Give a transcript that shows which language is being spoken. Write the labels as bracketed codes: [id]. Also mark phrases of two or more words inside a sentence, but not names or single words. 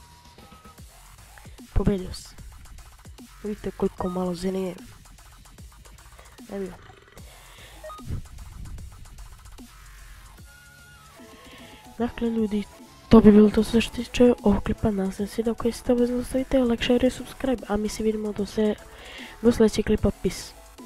[sr] Pobedio sam. Vidite koliko malo zenije. Evo. Dakle, ljudi, to bi bilo to sve što se tiče ovog klipa. Nadam se da se video koji ste obavezno ostavite [en] like, share [sr] i subscribe. A mi se vidimo do sljedećeg klipa. Peace.